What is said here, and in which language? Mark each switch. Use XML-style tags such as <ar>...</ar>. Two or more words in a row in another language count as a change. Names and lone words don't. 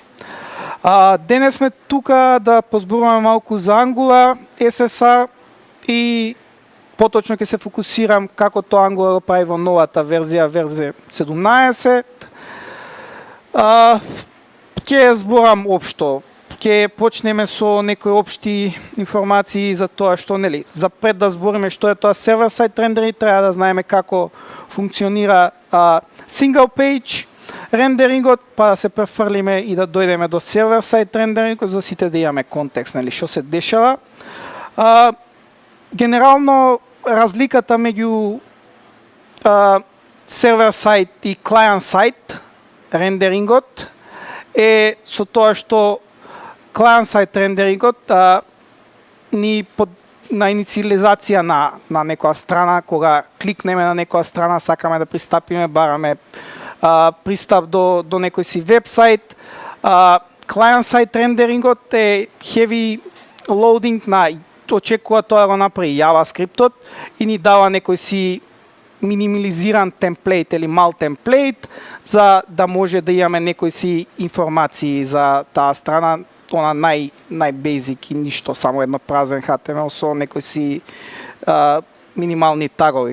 <mk>Денес сме тука да позборуваме малку за Angular, SSR и поточно ќе се фокусирам како тоа Angular го прави во новата верзија 17. Ќе зборам општо. Ќе почнеме со некои општи информации за тоа што, нели, за пред да збориме што е тоа сервер-сайд рендеринг, треба да знаеме како функционира</mk> <en>single page</en> <mk>рендерингот, па да се префрлиме и да дојдеме до сервер-сайд рендерингот за сите да имаме контекст, нели, што се дешава. Генерално разликата меѓу сервер-сайд и клиент-сайд рендерингот е со тоа што клиент-сайд рендерингот на инициализација на некоја страна, кога кликнеме на некоја страна, сакаме да пристапиме, бараме пристап до некој си вебсайт. Клиент-сайд рендерингот е</mk> <en>heavy loading</en> <mk>очекува тоа да го направи JavaScript-от и ни дава некој си минимализиран темплейт или мал темплейт за да може да имаме некои си информации за таа страна, она нај-бейзик и ништо, само едно празен HTML со некои си минимални тагови.</mk>